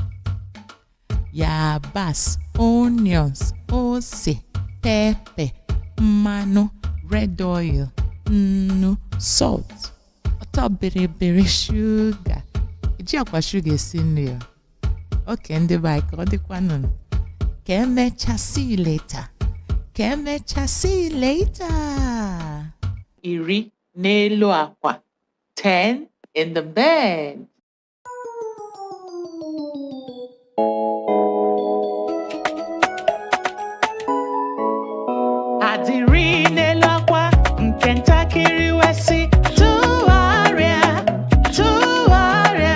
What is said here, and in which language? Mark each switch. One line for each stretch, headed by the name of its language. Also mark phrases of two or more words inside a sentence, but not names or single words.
Igbo: Yabasị, onions, ose, pepper, mmanụ,
English: red oil,
Igbo: nnu, salt, ọtọ bịrịbịrị, sugar. Eji akwa sugar esi nri ya. Oke ndị be anyị ka ọ dịkwanụ. Ka emechaa,
English: see you later.
Igbo: Iri n'elu akwa.
English: 10 in the bed.
Igbo: Adịrị n'elu akwa nke ntakịrị wee sị tụgharịa, tụgharịa.